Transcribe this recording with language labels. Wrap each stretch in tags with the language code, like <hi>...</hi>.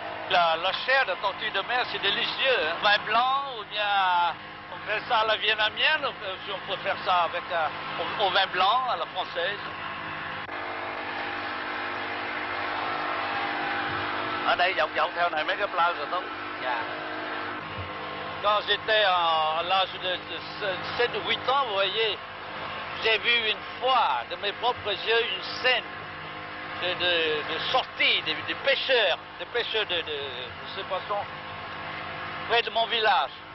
<fr>La chair de tortue de mer, c'est délicieux. Hein? Vin blanc ou bien on fait ça à la vietnamienne, si on peut faire ça avec au vin blanc à la française.</fr> <vi>Ở đây dọc theo này mấy cái plage rồi không?</vi> <fr>Quand j'étais à l'âge de 7 ou 8 ans, vous voyez, j'ai vu une fois de mes propres yeux une scène de sortie des pêcheurs de ces poissons près de mon village.</fr>